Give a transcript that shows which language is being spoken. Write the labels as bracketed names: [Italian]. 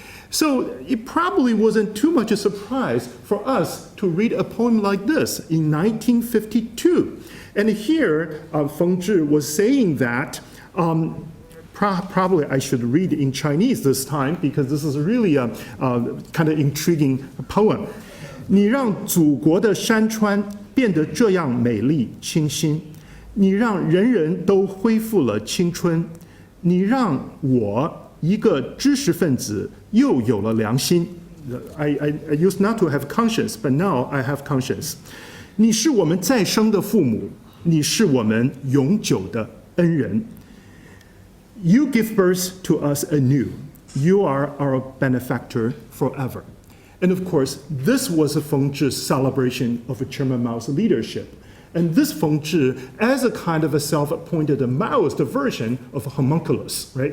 [English] So it probably wasn't too much a surprise for us to read a poem like this in 1952. And here, Feng Zhi was saying that, probably I should read in Chinese this time because this is really a kind of intriguing poem. [Chinese] 你让祖国的山川变得这样美丽清新，你让人人都恢复了青春，你让我一个知识分子又有了良心。 [English] I used not to have conscience, but now I have conscience. [Chinese] 你是我们再生的父母，你是我们永久的恩人。 [English] You give birth to us anew. You are our benefactor forever. And of course, this was a Feng Zhi's celebration of Chairman Mao's leadership. And this Feng Zhi, as a kind of a self-appointed Maoist version of a homunculus, right?